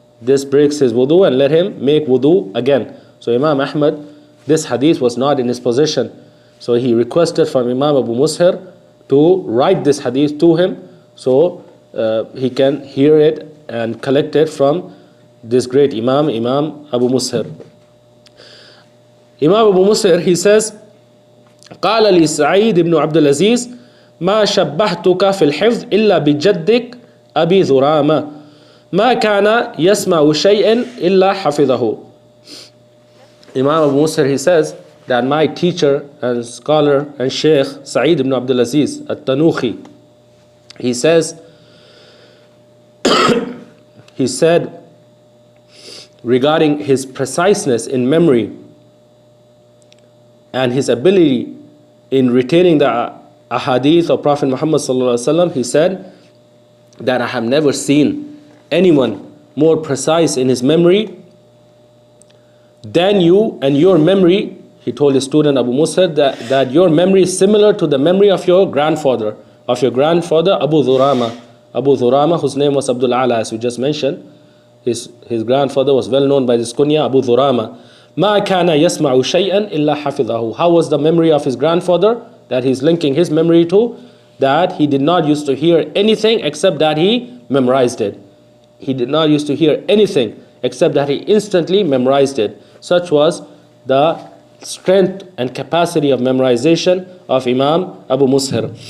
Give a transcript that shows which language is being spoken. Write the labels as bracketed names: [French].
[English] This breaks his wudu, and let him make wudu again. So Imam Ahmad, this hadith was not in his possession. So he requested from Imam Abu Mushir to write this hadith to him, so he can hear it and collect it from this great Imam Abu Mushir. Imam Abu Mushir, he says, [Arabic] قال لي سعيد بن عبد العزيز ما شبهتك في الحفظ إلا بجدك أبي ذرامة ما كان يسمع شيئا إلا حفظه. [English] Imam Abu Mushir, he says that my teacher and scholar and Sheikh Sa'id ibn Abdul Aziz al-Tanuhi, he says, he said regarding his preciseness in memory and his ability in retaining the ahadith of Prophet Muhammad sallallahu alaihi wasallam, he said that I have never seen anyone more precise in his memory than you, and your memory, he told his student Abu Mushir, that your memory is similar to the memory of your grandfather Abu Dhurama. Abu Dhurama, whose name was Abdul Ala, as we just mentioned. His grandfather was well known by this kunya, Abu Dhurama. [Arabic] ما كان يسمع شيئا إلا حفظه. [English] How was the memory of his grandfather that he's linking his memory to? That he did not used to hear anything except that he memorized it. He did not used to hear anything except that he instantly memorized it. Such was the strength and capacity of memorization of Imam Abu Mushir.